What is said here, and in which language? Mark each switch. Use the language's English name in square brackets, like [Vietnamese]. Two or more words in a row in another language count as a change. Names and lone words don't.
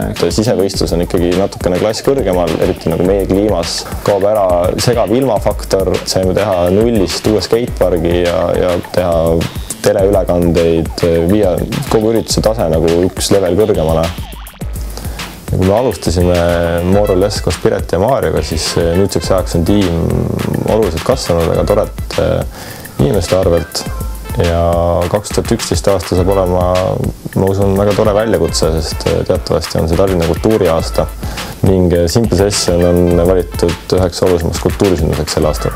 [Estonian] Sisevõistlus on ikkagi natukene klass kõrgemal, eriti nagu meie kliimas. Kaob ära segav ilmafaktor, saime teha nullist uue skatepargi ja teha teleülekandeid, viia kogu ürituse tase nagu üks level kõrgemale. Ja kui me alustasime [English] more or less [Estonian] koos Piret ja Maarjaga, siis nüüdseks ajaks on tiim oluliselt kasvanud, väga tored inimeste arvelt. Ja 2011 aasta saab olema, ma usun, väga tore väljakutse, sest teatavasti on see Tallinna kultuuriaasta ning Simple Session on valitud üheks olulisemaks kultuurisündmuseks sel aastal.